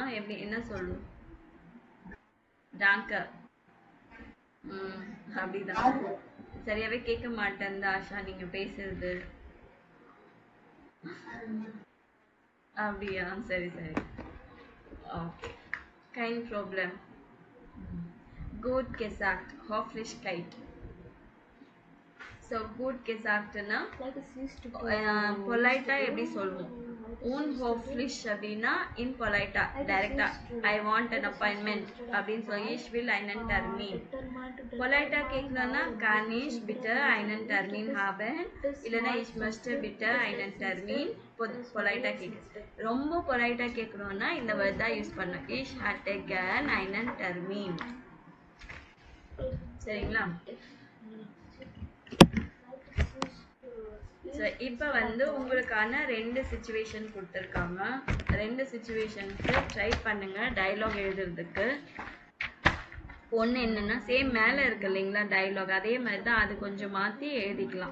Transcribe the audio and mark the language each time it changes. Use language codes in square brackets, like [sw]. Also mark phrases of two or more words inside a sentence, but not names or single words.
[ta] என்ன சொல்லணும்? டாங்க. அப்படிதான். சரியாவே கேட்க மாட்டேன் ஆஷா நீங்க பேசுறது. அப்படியா? சரி. ஓகே, [de] kein Problem. Gut gesagt, Höflichkeit. So gut gesagt- [ta] னா பொலைட்டா எப்படி சொல்லுவோம்? unhöflich அப்படின்னா impolite டைரக்டா [en] I want an appointment [ta] அப்படின்னு சொல்லி [de] ich will einen Termin. [ta] பொலைட்டா கேட்கணும்னா [de] kann ich bitte einen Termin haben [ta] இல்லைன்னா [de] ich möchte bitte einen Termin. [ta] பொலைட்டா கேட்க. ரொம்ப பொலைட்டா கேட்கணும்னா இந்த வேர்ட் தான் யூஸ் பண்ணணும். [de] ich hatte gern einen Termin. [ta] சரிங்களா? ஸோ இப்போ உங்களுக்கான 2 சிச்சுவேஷன் கொடுத்துருக்காங்க. 2 சிச்சுவேஷனுக்கு ட்ரை பண்ணுங்க டைலாக் எழுதுறதுக்கு. ஒன்று என்னன்னா சேம் மேலே இருக்கு இல்லைங்களா டைலாக், அதே மாதிரி தான் அது கொஞ்சம் மாற்றி எழுதிக்கலாம்.